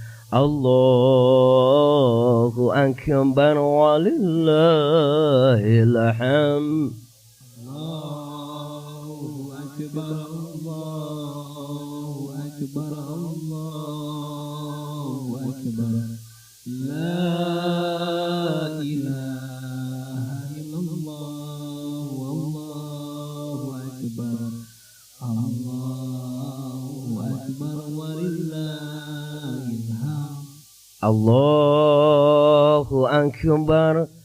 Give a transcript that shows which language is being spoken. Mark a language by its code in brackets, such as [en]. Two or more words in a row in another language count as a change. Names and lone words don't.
[ar] الله أكبر ولله الحمد. الله أكبر. الله أكبر. الله أكبر. لا إله إلا الله. والله أكبر. الله أكبر ولله الحمد. الله أكبر.